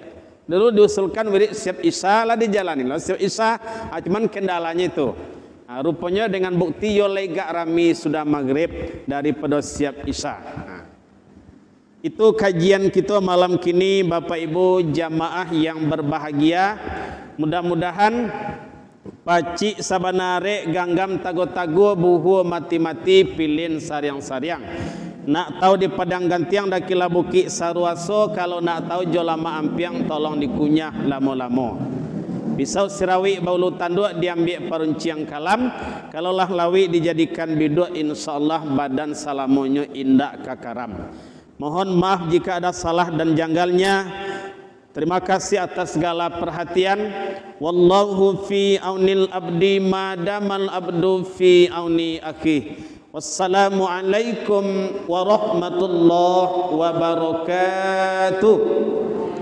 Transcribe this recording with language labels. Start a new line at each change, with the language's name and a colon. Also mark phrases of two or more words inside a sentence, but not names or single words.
Indonesian: Dulu diusulkan wirid siap isya lah dijalani. Lah siap isya cuman kendalanya itu. Rupanya dengan bukti yo lega rami sudah maghrib daripada siap isya. Itu kajian kita malam kini Bapak Ibu jamaah yang berbahagia.
Minangkabau: Mudah-mudahan pacik sabanare ganggam tago-tago buhu mati-mati pilin sariang-sariang. Nak tahu di padang gantiang dah kila bukit saruaso, kalau nak tahu jolama ampiang tolong dikunyah lamo-lamo. Pisau sirawi baulu tanduk diambil perunciang kalam, kalaulah lawi dijadikan biduk insyaallah badan salamonyo indak kakaram.
Indonesian: Mohon maaf jika ada salah dan janggalnya. Terima kasih atas segala perhatian.
Arabic: والله في عون العبد ما دام العبد في عون أخي. والسلام عليكم ورحمة الله وبركاته.